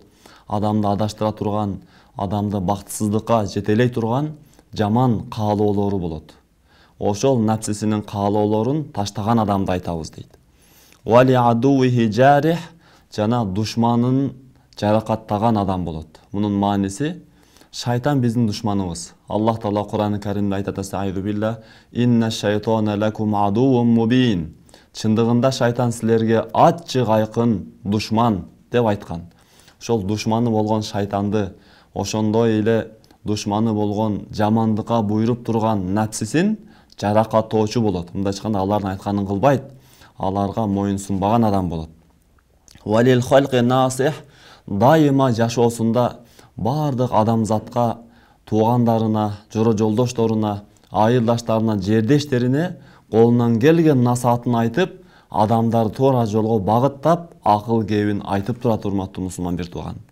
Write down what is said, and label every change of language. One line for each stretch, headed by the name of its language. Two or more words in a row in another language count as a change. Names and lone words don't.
Kyrgyz: Адамды адаштыра турган, адамды бактысыздыкка жетелей турган жаман каалоолору болот. Ошол напсисинин каалоолорун таштаган адамды айтабыз дейт.
Arabic: ولعدوه جارح,
Kyrgyz: жана душманын жаракаттаган адам болот. Мунун мааниси шайтан биздин душманыбыз. Аллах Таала Кур'ан-ы Каримде айтат:
Arabic: "أستغفر الله إن الشيطان لكم عدو مبين."
Kyrgyz: Чындыгында шайтан силерге ачык айкын душман деп айткан. Ошол душманы болгон шайтанды, ошондой эле душманы болгон жамандыкка буйруп турган напсисин жаракаттоочу болот. Мындай айтканда, алардын айтканын кылбайт, аларга моюн сунбаган адам болот.
Arabic: وللخلق ناصح,
Kyrgyz: дайыма жашоосунда бардык адамзатка, туугандарына, жора жолдошторуна, айылдаштарына, жердештерине колунан келген насаатын айтып, адамдарды туура жолго багыттап, акыл кебин айтып турат, урматтуу мусулман бир тууган.